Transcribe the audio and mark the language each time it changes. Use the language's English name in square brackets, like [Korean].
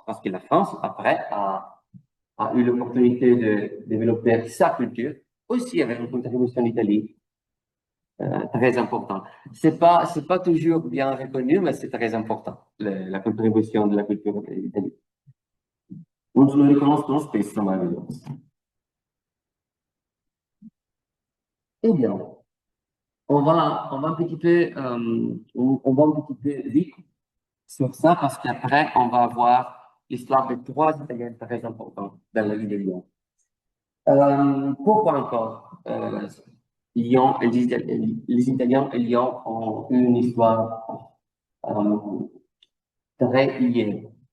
[French] Parce que la France, après, a eu l'opportunité de développer sa culture, aussi avec une contribution d'Italie très importante. C'est pas toujours bien reconnu, mais c'est très important, la contribution de la culture d'Italie. [Italian] Non lo riconoscono spesso, ma è vero. [French] Eh bien, on va un petit peu, on va un petit peu vite sur ça parce qu'après, on va voir l'histoire de trois Italiens très importants dans la vie de Lyon. Pourquoi encore Lyon et les Italiens et Lyon ont une histoire très liée?